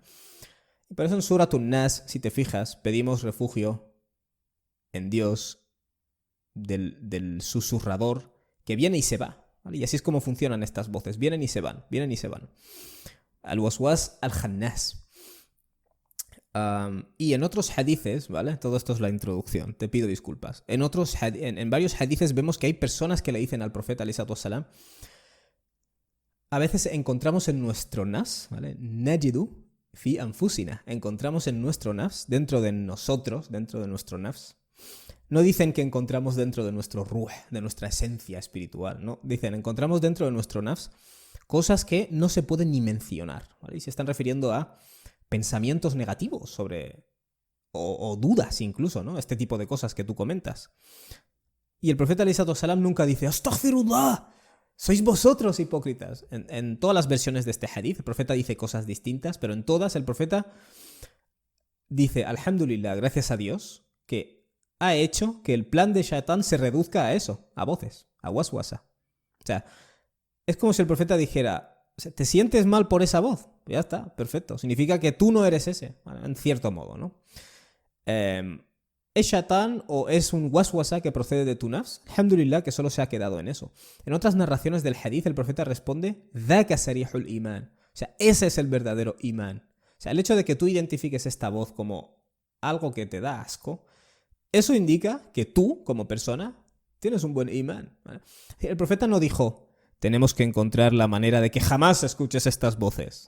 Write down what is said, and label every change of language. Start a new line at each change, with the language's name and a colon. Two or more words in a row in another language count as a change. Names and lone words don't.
Spanish: Y por eso en Suratun Nas, si te fijas, pedimos refugio en Dios del susurrador que viene y se va, ¿vale? Y así es como funcionan estas voces, vienen y se van, vienen y se van.
Arabic: الوسواس الخناس.
Spanish: Y en otros hadices, ¿vale? Todo esto es la introducción, te pido disculpas. En varios hadices vemos que hay personas que le dicen al profeta
Arabic: عليه الصلاة والسلام,
Spanish: a veces encontramos en nuestro nafs, ¿vale?
Arabic: Najidu fi anfusina.
Spanish: Encontramos en nuestro nafs, dentro de nosotros, dentro de nuestro nafs. No dicen que encontramos dentro de nuestro ruh, de nuestra esencia espiritual, ¿no? Dicen, encontramos dentro de nuestro nafs cosas que no se pueden ni mencionar, ¿vale? Y se están refiriendo a pensamientos negativos sobre... o dudas incluso, ¿no? Este tipo de cosas que tú comentas. Y el profeta
Arabic: عليه الصلاة والسلام
Spanish: nunca dice ¡Astaghfirullah! Sois vosotros hipócritas. En todas las versiones de este hadith, el profeta dice cosas distintas, pero en todas el profeta dice, alhamdulillah, gracias a Dios, que ha hecho que el plan de Shaitán se reduzca a eso, a voces, a waswasa. O sea, es como si el profeta dijera, ¿te sientes mal por esa voz? Ya está, perfecto. Significa que tú no eres ese, en cierto modo, ¿no? ¿Es Shaitán o es un waswasa que procede de tu nafs? Alhamdulillah que solo se ha quedado en eso. En otras narraciones del hadith el profeta responde
Arabic: ذَاكَ سَرِيحُ الْإِيمَانِ.
Spanish: O sea, ese es el verdadero imán. O sea, el hecho de que tú identifiques esta voz como algo que te da asco, eso indica que tú, como persona, tienes un buen imán, ¿vale? El profeta no dijo, tenemos que encontrar la manera de que jamás escuches estas voces.